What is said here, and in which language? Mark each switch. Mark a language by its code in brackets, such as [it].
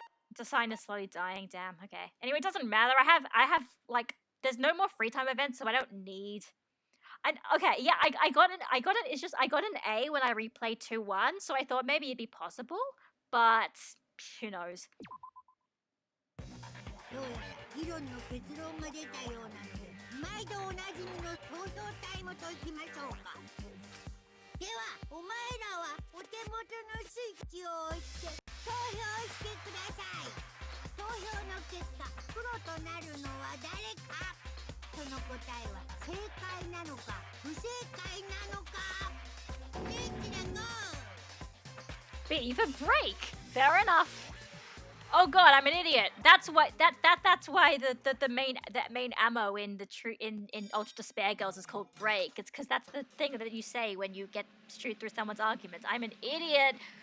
[en] It's a sign of slowly dying. Damn. Okay. Anyway, it doesn't matter. I have like... There's no more free time events, so I don't need... And okay, yeah, I got an it's just I got an A when I replayed 2-1, so I thought maybe it'd be possible, but who knows. [ja] どうやら議論の結論が出たようなので、毎度おなじみの投票タイムといきましょうか。では、お前らはお手元のスイッチを押して投票してください。投票の結果、プロとなるのは誰か。その答えは正解なのか不正解なのか。スイッチでゴー。 [en] Bit of a break. Fair enough. Oh god, I'm an idiot. That's why that's why the main ammo in in Ultra Despair Girls is called break. It's because that's the thing that you say when you get straight through someone's arguments. I'm an idiot.